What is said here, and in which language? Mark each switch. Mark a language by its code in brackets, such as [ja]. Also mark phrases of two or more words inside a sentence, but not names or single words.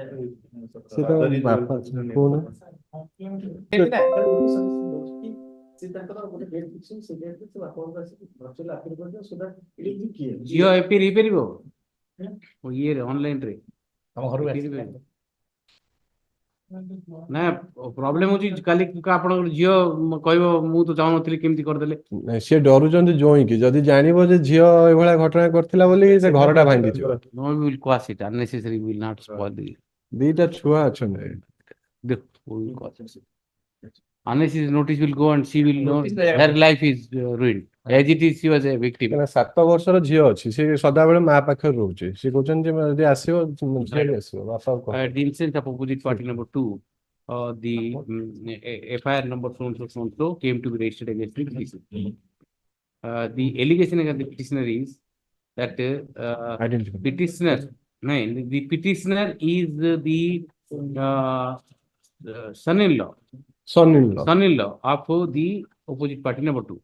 [en] Geo IP repairing. [or] Oh, ये online रे. ନା ପ୍ରୋବ୍ଲେମ ହଉଛି କାଲି ଆପଣ ଝିଅ କହିବ ମୁଁ ତ ଚାହୁଁନଥିଲି କେମିତି କରିଦେଲେ। ନାଇଁ, ସିଏ ଡରୁଛନ୍ତି ଜୋଇଁକି ଯଦି ଜାଣିବ ଯେ ଝିଅ ଏଇଭଳିଆ ଘଟଣା କରିଥିଲା ବୋଲି ସେ ଘରଟା ଭାଙ୍ଗିଯିବ। [en] No, we will cause it unnecessary. We will not spoil the. [or] ଦିଟା ଛୁଆ ଅଛନ୍ତି। [en] We will cause it. Unnecessary notice will go and she will know her life is ruined. As it is, she was a victim. [or] କାହିଁକିନା 7 ବର୍ଷର ଝିଅ ଅଛି ସେ ସଦାବେଳେ ମା ପାଖରେ ରହୁଛି ସେ କହୁଛନ୍ତି ଯେ ଯଦି ଆସିବ ଝିଅ ବି ଆସିବ ବାପା [en] The instance of opposite party number 2, the FIR number so came to be registered against the petitioner. The allegation against the petitioner is that petitioner, no, the petitioner is the son-in-law of the opposite party number 2.